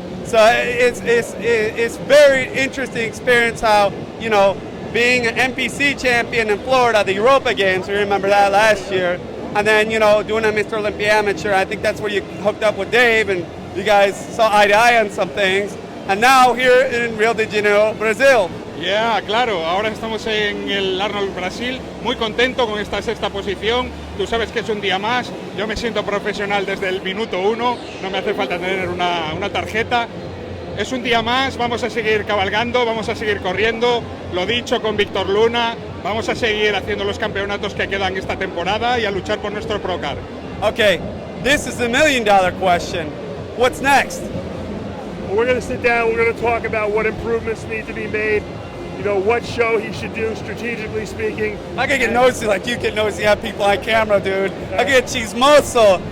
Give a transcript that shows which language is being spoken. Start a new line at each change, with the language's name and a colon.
English: So it's very interesting experience how, being an NPC champion in Florida, the Europa Games, we remember that last year, and then, doing a Mr. Olympia Amateur, I think that's where you hooked up with Dave, and you guys saw eye to eye on some things, and now here in Rio de Janeiro, Brazil.
Spanish: Ya, claro, ahora estamos en el Arnold Brasil, muy contento con esta 6ª posición. Tú sabes que es un día más, yo me siento profesional desde el minuto 1, no me hace falta tener una tarjeta. Es un día más, vamos a seguir cabalgando, vamos a seguir corriendo, lo dicho con Víctor Luna, vamos a seguir haciendo los campeonatos que quedan esta temporada y a luchar por nuestro Pro Card.
English: Okay, this is the $1 million question. What's next? Well, we're going to sit down, we're going to talk about what improvements need to be made, what show he should do strategically speaking. I can get nosy like you get nosy at people on camera, dude. I get chismoso.